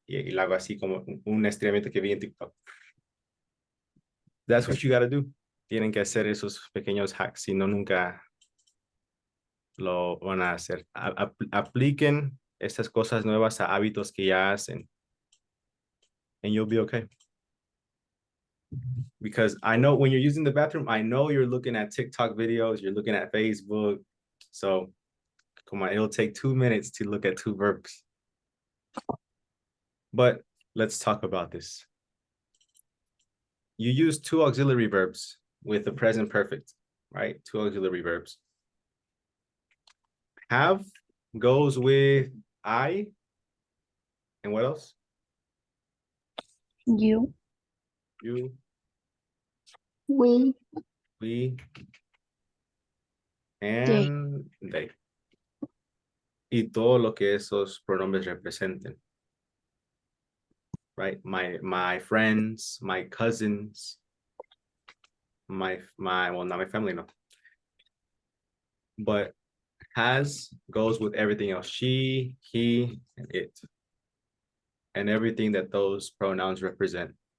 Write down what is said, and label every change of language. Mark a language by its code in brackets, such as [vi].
[es] Y lo hago así como un estiramiento que vi en TikTok. [en] That's what you gotta do. [es] Tienen que hacer esos pequeños hacks, si no nunca lo van a hacer. Apliquen estas cosas nuevas a hábitos que ya hacen. [en] And you'll be okay. Because I know when you're using the bathroom, I know you're looking at TikTok videos, you're looking at Facebook. So come on, it'll take 2 minutes to look at 2 verbs. But let's talk about this. You use 2 auxiliary verbs with the present perfect, right? 2 auxiliary verbs. Have goes with I. And what else? You. You, We. we, and they. [es] Y todo lo que esos pronombres representen. [en] Right? My friends, my cousins, well, not my family, no. But has goes with everything else. She, he, and it. And everything that those pronouns represent.